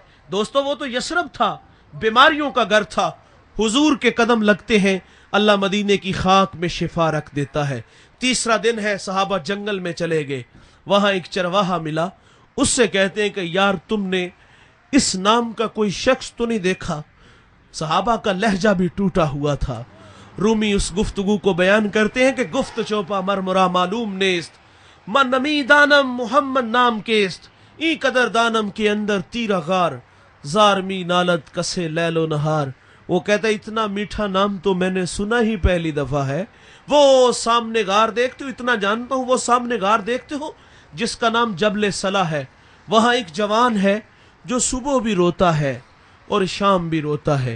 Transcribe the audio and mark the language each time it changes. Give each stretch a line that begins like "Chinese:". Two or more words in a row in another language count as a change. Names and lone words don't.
Urdu: دوستو وہ تو یثرب تھا، بیماریوں کا گھر تھا، حضور کے قدم لگتے ہیں اللہ مدینے کی خاک میں شفا رکھ دیتا ہے۔ تیسرا دن ہے، صحابہ جنگل میں چلے گئے، وہاں ایک چرواہا ملا، اس سے کہتے ہیں کہ یار تم نے اس نام کا کوئی شخص تو نہیں دیکھا؟ صحابہ کا لہجہ بھی ٹوٹا ہوا تھا۔ رومی اس گفتگو کو بیان کرتے ہیں کہ
Persian: گفت چوپا مرمرا معلوم نیست، من نمی دانم محمد نام کیست، ای قدر دانم کے اندر تیرا غار، زارمی نالت کسے لیل و نہار۔
Urdu: وہ کہتا ہے اتنا میٹھا نام تو میں نے سنا ہی پہلی دفعہ ہے۔ وہ سامنے غار دیکھتے ہو، اتنا جانتا ہوں، وہ سامنے غار دیکھتے ہو جس کا نام جبل صلا ہے، وہاں ایک جوان ہے جو صبح بھی روتا ہے اور شام بھی روتا ہے۔